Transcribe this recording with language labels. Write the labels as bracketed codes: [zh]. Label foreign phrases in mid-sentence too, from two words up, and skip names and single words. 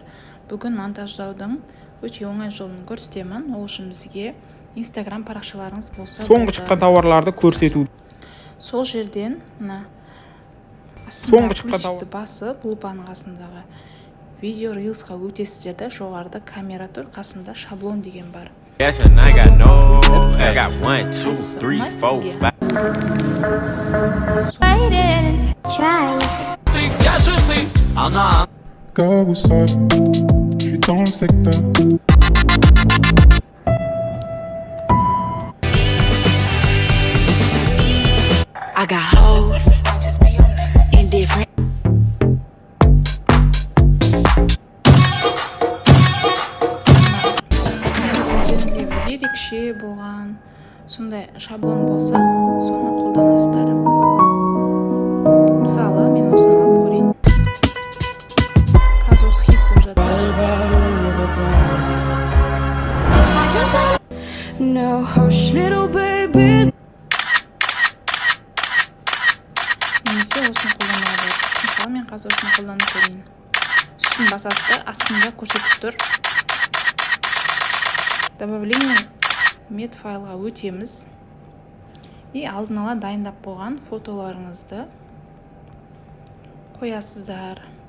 [kk] Бүгін монтаждаудың өте оңай жолын көрсетемін. Ол үшін бізге Instagram парақшаларыңыз болса соңғы шыққан тауарларды көрсету. Сол жерден соңғы шыққан астындағы басып, лупаның қасындағы видео рилсқа өтесіздер де, жоғарыда камера тұр, қасында шаблон деген бар. [en] Yes, and I got no. I got 1, 2, 3, 4, 5. Gars, what's up? [fr] Je suis dans le secteur. [en] I got hoes in different. [kk] Ерекше болған сондай шаблон болса, соны қолданасыздар. Мысалы, мен осыны алып көрейін. Қазір осы хит болып жатыр. [en] No hush, little baby. [kk] Немесе осыны қолданады. Мысалы, мен қазір осыны қолданып көрейін. Үстін басасыздар, астында көрсетіп тұр. Добавление мет файлға өтеміз. И алдын ала дайындап болған фотоларыңызды қоясыздар.